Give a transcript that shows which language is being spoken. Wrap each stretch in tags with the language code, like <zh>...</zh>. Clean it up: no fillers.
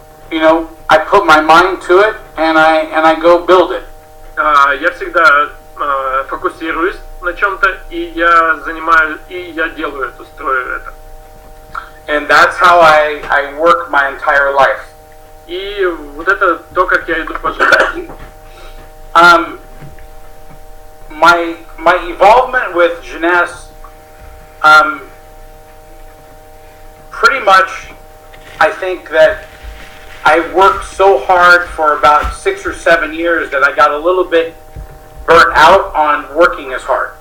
<en>You know, I put my mind to it and I go build it.</en> <ru>Я всегда фокусируюсь на чем-то, и я делаю это, строю это.</ru> <en>And that's how I work my entire life.</en> <ru>И вот это то, как я иду по жизни.</ru> <en>My involvement with Jeunesse, pretty much, I think that I worked so hard for about 6 or 7 years that I got a little bit burnt out on working as hard.</en>